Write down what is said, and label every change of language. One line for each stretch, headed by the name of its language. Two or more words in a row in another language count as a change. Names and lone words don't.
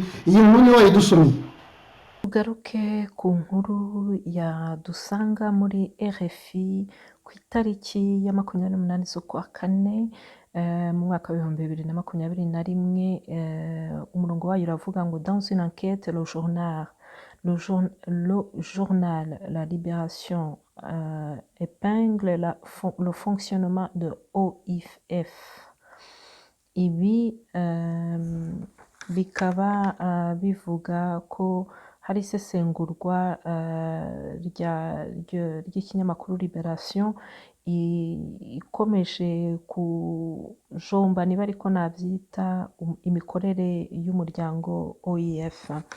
Kinyarwanda: Iyi nkuru ni wayidusomye. Tugaruke ku nkuru dusanga muri RFI ku itariki ya 28 z'ukwa kane mu mwaka wa 2021. Umurongo wayo uravuga ngo
French: dans une enquête le journal La Libération épingle le fonctionnement de OIF.
Kinyarwanda: Ibi bikaba bivuga ko hari isesengurwa ry'ikinyamakuru Liberation ikomeje kujomba niba ariko nabyita imikorere y'umuryango OIF.